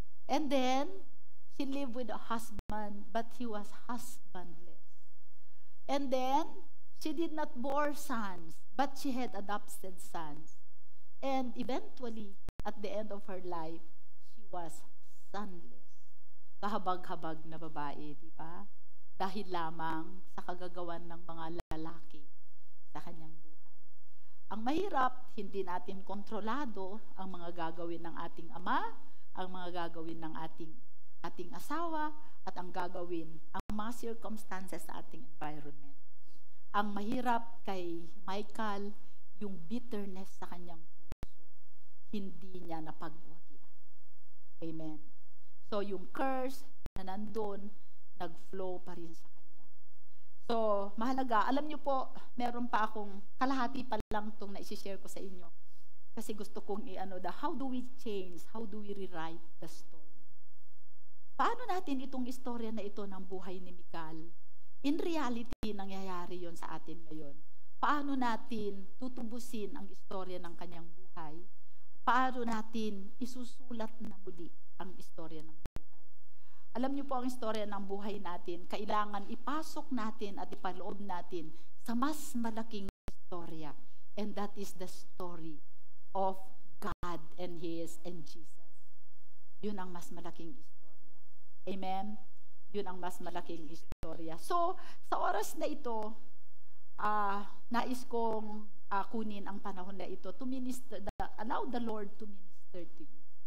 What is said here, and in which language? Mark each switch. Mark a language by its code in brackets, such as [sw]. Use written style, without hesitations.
[en] And then, she lived with a husband but he was husbandless. And then, she did not bore sons but she had adopted sons. And eventually, at the end of her life, she was sonless. [tl] Kahabag-habag na babae, di ba? Dahil lamang sa kagagawan ng mga lalaki sa kanyang buhay. Ang mahirap, hindi natin kontrolado ang mga gagawin ng ating ama, ang mga gagawin ng ating asawa, at ang mga circumstances sa ating environment. Ang mahirap kay Michal, yung bitterness sa kanyang puso, hindi niya napagwagian. Amen. So, yung curse na nandun, nag-flow pa rin sa kanya. So, mahalaga. Alam niyo po, meron pa akong kalahati pa lang itong na-share ko sa inyo. Kasi gusto kong [en] how do we change? How do we rewrite the story? [tl] Paano natin itong istorya na ito ng buhay ni Michal? [en] In reality, [tl] nangyayari yon sa atin ngayon. Paano natin tutubusin ang istorya ng kanyang buhay? Paano natin isusulat na muli ang istorya ng buhay? Alam niyo po ang istorya ng buhay natin, kailangan ipasok natin at ipaloob natin sa mas malaking istorya. [en] And that is the story of God and Jesus. [tl] Yun ang mas malaking istorya. Amen? Yun ang mas malaking istorya. So, sa oras na ito, nais kong kunin ang panahon na ito [en] to minister, allow the Lord to minister to you.